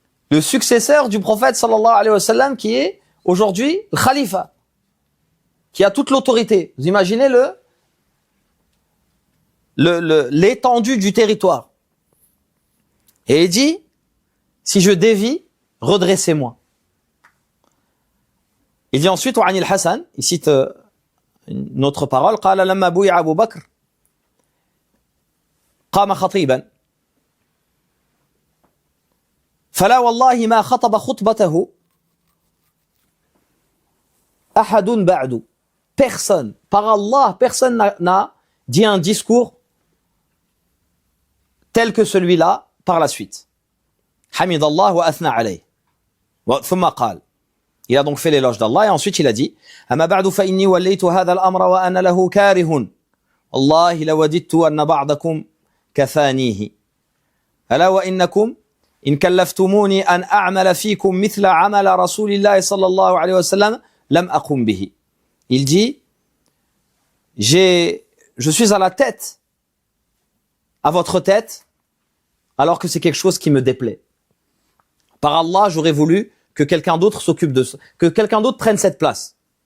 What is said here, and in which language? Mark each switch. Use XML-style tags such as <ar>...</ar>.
<fr>Le successeur du prophète sallallahu alayhi wa sallam qui est aujourd'hui le khalifa, qui a toute l'autorité. Vous imaginez l'étendue du territoire. Et il dit, si je dévie, redressez-moi. Il dit ensuite,</fr> <ar>وعن الحسن,</ar> <fr>il cite une autre parole,</fr> <ar>قال لما بويع أبو بكر قام خطيبا فلا والله ما خطب خطبته أحد بعد.</ar> <fr>Personne, par Allah, personne n'a dit un discours tel que celui-là par la suite.</fr> <ar>حمد الله وأثنى عليه ثم قال.</ar> <fr>Il a donc fait l'éloge d'Allah et ensuite il a dit</fr> <ar>أما بعد فإني وليت هذا الأمر وأنا له كاره والله لوددت أن بعضكم كفانيه ألا وإنكم إن كلفتموني أن أعمل فيكم مثل عمل رسول الله صلى الله عليه وسلم لم أقم به.</ar> <fr>Il dit je suis à la tête, à votre tête, alors que c'est quelque chose qui me déplaît. Par Allah, j'aurais voulu que quelqu'un d'autre s'occupe de ça, que quelqu'un d'autre prenne cette place.</fr>